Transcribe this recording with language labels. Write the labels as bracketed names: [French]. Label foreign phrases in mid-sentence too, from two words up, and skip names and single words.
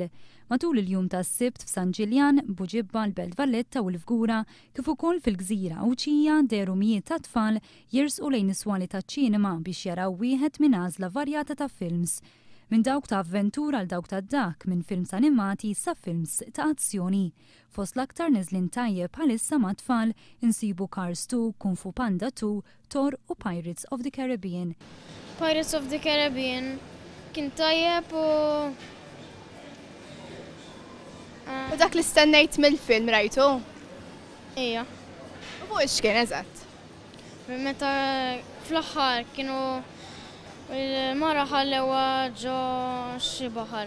[Maltese] Matul il-jum tas-Sibt f'San Ġiljan, Buġibba, l-Belt Valletta u l-Fgura, kif ukoll fil-Gżira u Ċija deru mijiet ta' tfal jirsqu lejn is-swali taċ-ċinema biex jaraw wieħed minn għażla varjata ta' films. Minn dawk ta' avventura għal dawk ta' dak, minn films animati sa' films ta' azzjoni. Fost l-aktar niżlin tajjeb bħalissa ma' tfal insibu Cars 2, Kung Fu Panda 2, Thor u Pirates of the Caribbean. Pirates of the Caribbean kien tajjeb u dak li stennejt mill-film rajtu? Ija. U fuq x'kien eżatt? Meta fl-aħħar kienu il-mara ħallewa ġo xi baħar.